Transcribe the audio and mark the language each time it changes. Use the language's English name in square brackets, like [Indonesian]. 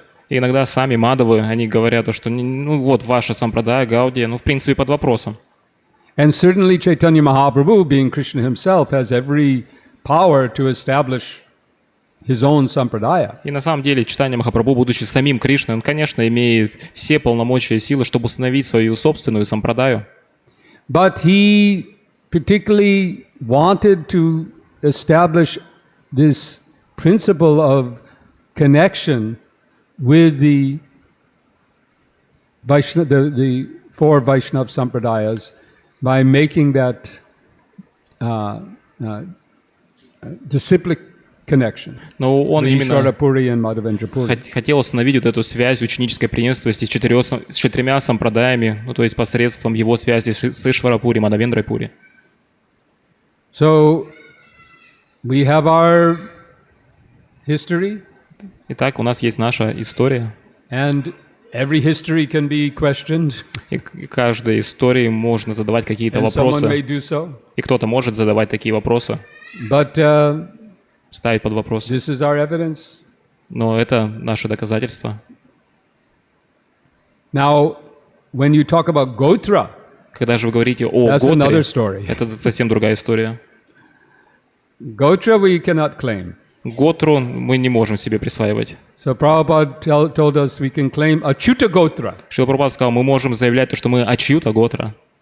[Russian] Иногда сами Мадхавы, они говорят, что вот ваша Сампрадая, Гаудия, в принципе, под вопросом. [English] And certainly Chaitanya Mahaprabhu, being Krishna himself, has every power to establish his own Sampradaya. [Russian] И на самом деле Чайтанья Махапрабху, будучи самим Кришной, он, конечно, имеет все полномочия и силы, чтобы установить свою собственную Сампрадаю. [English] But he particularly wanted to establish this principle of connection with the the 4 Vaishnava Sampradayas by making that disciplic connection. [Russian] Но он именно [English] and [Russian] хотел установить вот эту связь ученической преемственности с 4 сампрадаями, то есть посредством его связи с Ишварапури, Мадхавендрапури. [English] So we have our history. [Russian] Итак, у нас есть наша история. [English] And every history can be questioned. [Russian] И каждой истории можно задавать какие-то вопросы. [English] Someone may do so. [Russian] И кто-то может задавать такие вопросы. [English] But [Russian] ставить под вопрос. [English] This is our evidence. [Russian] Но это наше доказательство. [English] Now, when you talk about Gotra, [Russian] когда же вы говорите о Готре, это совсем другая история. [English] Gotra we cannot claim. [Russian] Готру мы не можем себе присваивать. [English] So Prabhupada told us we can claim Achyuta Gotra. [Russian] Шрила Прабхупада сказал, мы можем заявлять, что мы Achyuta Готра.